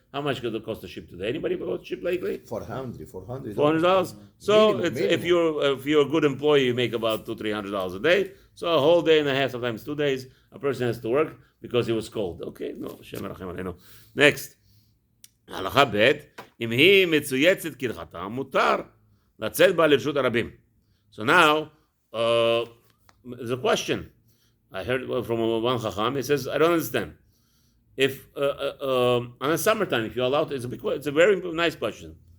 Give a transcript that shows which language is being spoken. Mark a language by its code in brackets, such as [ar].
[en] How much could it cost a ship today? Anybody bought a ship lately? $400. So minimum. If you're a good employee, you make about $200-300 a day. So a whole day and a half, sometimes 2 days, a person has to work because he was cold. Okay, no, Shem Rachem Aleinu. Next. [he] הלכה ב' אם היא מצויצת כהלכתה, מותר לצאת בה לרשות הרבים. [en] So now, there's a question. I heard from one Chacham, he says, I don't understand. If, on the summertime, if you're allowed to, it's a very nice question.